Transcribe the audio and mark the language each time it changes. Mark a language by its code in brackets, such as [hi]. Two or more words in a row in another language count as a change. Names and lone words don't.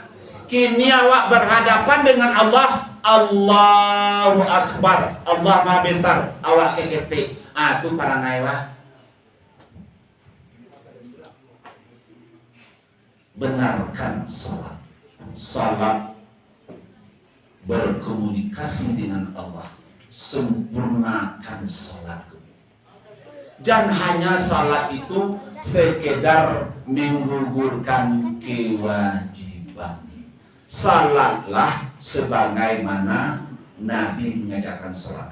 [id] Kini awak berhadapan dengan Allah. Allahu Akbar. Allah Maha Besar. Awak kekete. Itu parangai awak. Benarkan salat. Salat berkomunikasi dengan Allah. Sempurnakan salat. Jangan hanya salat itu sekedar menggugurkan kewajiban. Salatlah sebagaimana Nabi mengajarkan salat.